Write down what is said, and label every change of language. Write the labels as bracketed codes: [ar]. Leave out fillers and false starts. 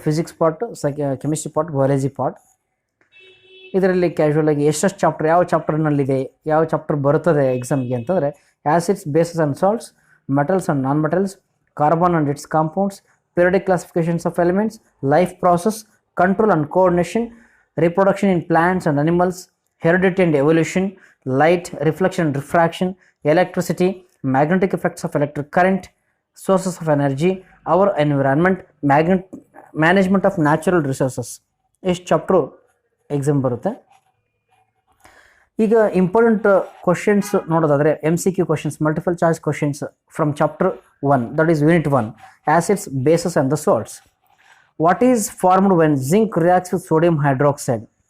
[kn] Physics part, chemistry part, biology part. ಇದರಲ್ಲಿ casual ಆಗಿ ಎಷ್ಟೆಷ್ಟು ಚಾಪ್ಟರ್, ಯಾವ ಚಾಪ್ಟರ್ನಲ್ಲಿದೆ, ಯಾವ ಚಾಪ್ಟರ್ ಬರ್ತದೆ ಎಕ್ಸಾಮ್ಗೆ ಅಂತಂದರೆ acids, basis and salts, metals and non metals, carbon and it's compounds, [en] periodic classifications of elements, life process, control and coordination, reproduction in plants and animals, heredity and evolution, light, reflection and refraction, electricity, magnetic effects of electric current, sources of energy, our environment, management of natural resources. [kn] ಇಷ್ಟು chapter exam ಬರುತ್ತೆ. ಈಗ important questions ನೋಡೋದಾದರೆ MCQ questions, multiple choice questions from chapter 1, [en] That is unit 1, acids, bases and the salts. What is formed when zinc reacts with sodium hydroxide?